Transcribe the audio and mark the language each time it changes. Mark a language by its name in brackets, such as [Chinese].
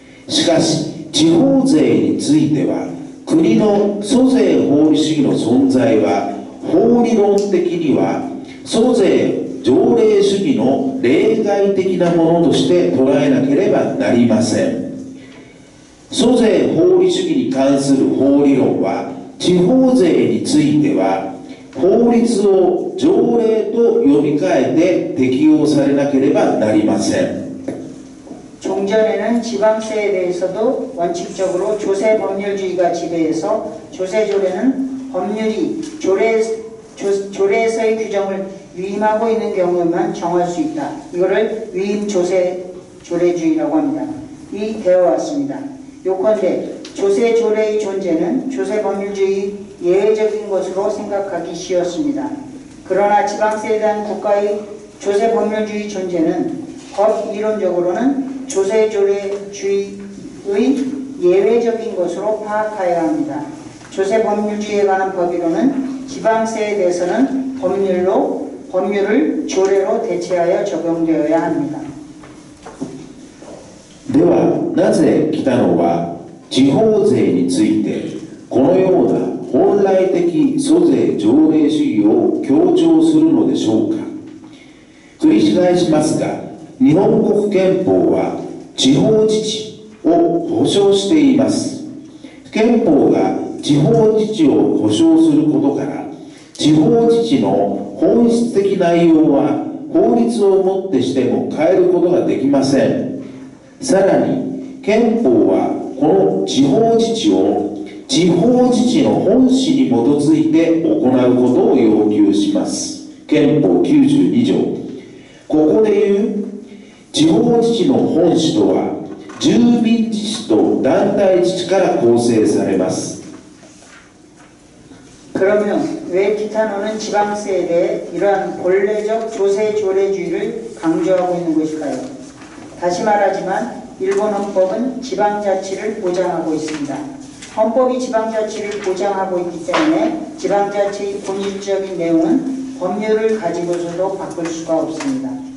[Japanese] しかし地方税については国の租税法理主義の存在は法理論的には租税条例主義の例外的なものとして捉えなければなりません。租税法理主義に関する法理論は地方税については法律を条例と呼び換えて適用されなければなりません。 [Korean] 종전에는 지방세에 대해서도 원칙적으로 조세 법률주의가 지배해서 조세조례는 법률이 조례에서의 규정을 위임하고 있는 경우에만 정할 수 있다. 이거를 위임 조세조례주의라고 합니다. 이 되어 왔습니다. 요컨대 조세조례의 존재는 조세법률주의 예외적인 것으로 생각하기 쉬웠습니다. 그러나 지방세에 대한 국가의 조세법률주의 존재는 법 이론적으로는 조세조례주의의 예외적인 것으로 파악해야 합니다. 조세법률주의에 관한 법이론은 지방세에 대해서는 법률을 조례로 대체하여 적용되어야 합니다. [Japanese] ではなぜ北野は地方税についてこのような本来的租税条例主義を強調するのでしょうか。繰り返しますが、日本国憲法は地方自治を保障しています。憲法が地方自治を保障することから地方自治の本質的内容は法律をもってしても変えることができません。さらに憲法はこの地方自治を地方自治の本旨に基づいて行うことを要求します。憲法92条。ここでいう地方自治の本旨とは住民自治と団体自治から構成されます。 [Korean] 그러면 왜 티타노는 지방세에 대해 이러한 본래적 조세조례주의를 강조하고 있는 것일까요? 다시 말하지만 일본 헌법은 지방자치를 보장하고 있습니다. 헌법이 지방자치를 보장하고 있기 때문에 지방자치의 본질적인 내용은 법률을 가지고서도 바꿀 수가 없습니다.